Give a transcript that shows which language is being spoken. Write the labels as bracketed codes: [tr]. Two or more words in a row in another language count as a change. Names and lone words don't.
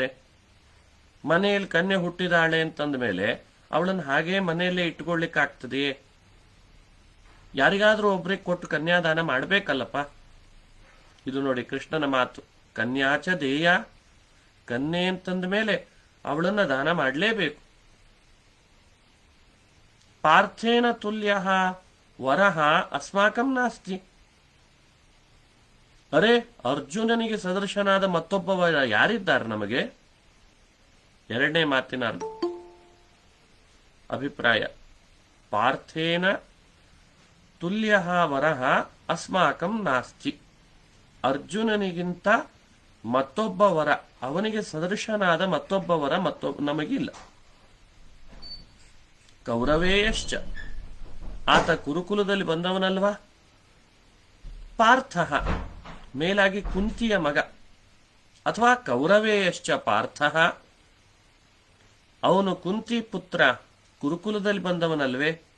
[kn] ಮನೆಯಲ್ಲಿ ಕನ್ಯೆ ಹುಟ್ಟಿದಾಳೆ ಅಂತಂದ ಮೇಲೆ ಅವಳನ್ನು ಹಾಗೇ ಮನೆಯಲ್ಲೇ ಇಟ್ಕೊಳ್ಳಿಕ್ಕಾಗ್ತದೆಯೇ? ಯಾರಿಗಾದ್ರೂ ಒಬ್ರಿಗೆ ಕೊಟ್ಟು ಕನ್ಯಾದಾನ ಮಾಡಬೇಕಲ್ಲಪ್ಪ. ಇದು ನೋಡಿ ಕೃಷ್ಣನ ಮಾತು. [sa] ಕನ್ಯಾಚ ದೇಯ, [kn] ಕನ್ಯೆ ಅಂತಂದ ಮೇಲೆ ಅವಳನ್ನ ದಾನ ಮಾಡಲೇಬೇಕು. [sa] ಪಾರ್ಥೇನ ತುಲ್ಯ ವರಹ ಅಸ್ಮಾಕಂ ನಾಸ್ತಿ. [kn] ಅರೆ, ಅರ್ಜುನನಿಗೆ ಸದೃಶನಾದ ಮತ್ತೊಬ್ಬ ವರ ಯಾರಿದ್ದಾರೆ ನಮಗೆ? ಎರಡನೇ ಮಾತಿನ ಅಭಿಪ್ರಾಯ, [sa] ಪಾರ್ಥೇನ ತುಲ್ಯ ವರಹ ಅಸ್ಮಾಕಂ ನಾಸ್ತಿ. [kn] ಅರ್ಜುನನಿಗಿಂತ ಮತ್ತೊಬ್ಬ ವರ, ಅವನಿಗೆ ಸದೃಶನಾದ ಮತ್ತೊಬ್ಬ ವರ ನಮಗಿಲ್ಲ. ಕೌರವೇಯಶ್ಚ, ಆತ ಕುರುಕುಲದಲ್ಲಿ ಬಂದವನಲ್ವಾ. ಪಾರ್ಥ, ಮೇಲಾಗಿ ಕುಂತಿಯ ಮಗ, ಅಥವಾ ಕೌರವೇಯಶ್ಚ ಪಾರ್ಥ, ಅವನು ಕುಂತಿ ಪುತ್ರ, ಕುರುಕುಲದಲ್ಲಿ ಬಂದವನಲ್ವೇ.